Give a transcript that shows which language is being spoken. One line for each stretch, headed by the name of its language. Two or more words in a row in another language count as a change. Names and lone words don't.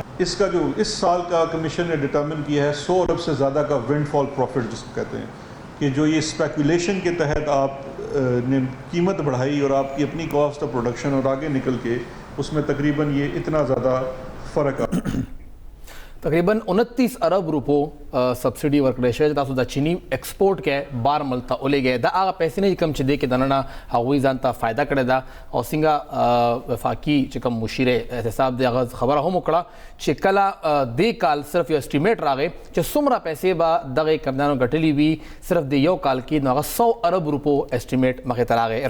Urdu: اس کا جو اس سال کا کمیشن نے ڈٹرمن کیا ہے 100 ارب سے زیادہ کا
English: windfall profit
Urdu: جس کو کہتے ہیں کہ جو یہ اسپیکولیشن کے تحت آپ نے قیمت بڑھائی اور آپ کی اپنی
English: cost of production
Urdu: اور آگے نکل کے اس میں تقریباً یہ اتنا زیادہ فرق آ
Pashto: تقریباً 29 ارب روپو سبسڈي ورکړی شوی تاسو د چینی ایکسپورټ کې بار ملته ولېږئ دا هغه پیسې نه کم چې دی کې دننه هغوی ځان ته فایده کړې ده او څنګه وفاقي چې کوم مشیر احتساب دی هغه خبره هم وکړه چې کله دې کال صرف یو اسټیمیټ راغی چې څومره پیسې به دغه کمپنیانو ګټلي وي صرف د یو کال کې نو هغه 100 ارب روپو اسټیمیټ مخې ته راغی.